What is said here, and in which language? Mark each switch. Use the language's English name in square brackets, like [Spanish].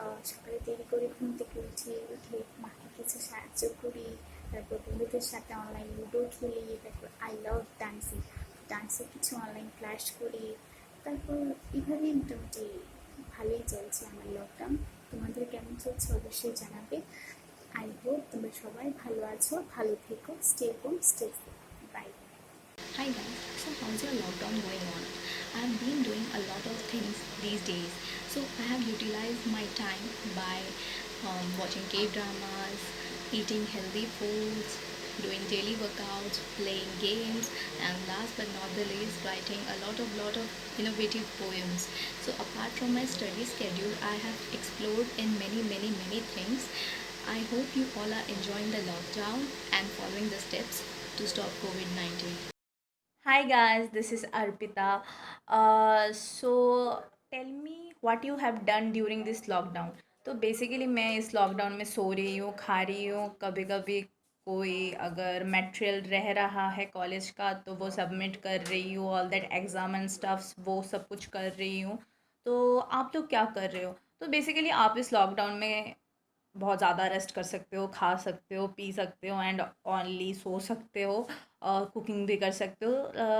[Bangla] সকালে দেরি করে ঘুম থেকে উঠে মাকে কিছু সাহায্য করি, তারপর বন্ধুদের সাথে অনলাইন লুডো খেলি, তারপর আই লাভ ডান্সের কিছু অনলাইন ক্লাস করি। তারপর এভাবেই মোটামুটি ভালোই চলছে আমার লকডাউন। তোমাদের কেমন চলছে অবশ্যই জানাবে। আই হোপ তোমরা সবাই ভালো আছো, ভালো থেকো, [English] Stay home, stay safe, bye. Hi guys, so how's your lockdown going on? I have been doing a lot of things these days. So I have utilized my time by watching K-dramas, eating healthy foods, doing daily workouts, playing games, and last but not the least, writing a lot of innovative poems. So apart from my study schedule, I have explored in many things. I hope you all are enjoying the lockdown and following the steps to stop COVID-19. Hi guys, this is Arpita. So tell me what you have done during this lockdown. [Hindi] तो basically मैं इस lockdown में सो रही हूँ, खा रही हूँ, कभी कभी कोई अगर मटेरियल रह रहा है कॉलेज का तो वो सबमिट कर रही हूँ, [English] all that exam and stuffs [Hindi] वो सब कुछ कर रही हूँ। तो आप लोग क्या कर रहे हो? तो बेसिकली आप इस लॉकडाउन में बहुत ज़्यादा रेस्ट कर सकते हो, खा सकते हो, पी सकते हो एंड ओनली सो सकते हो, कुकिंग भी कर सकते हो।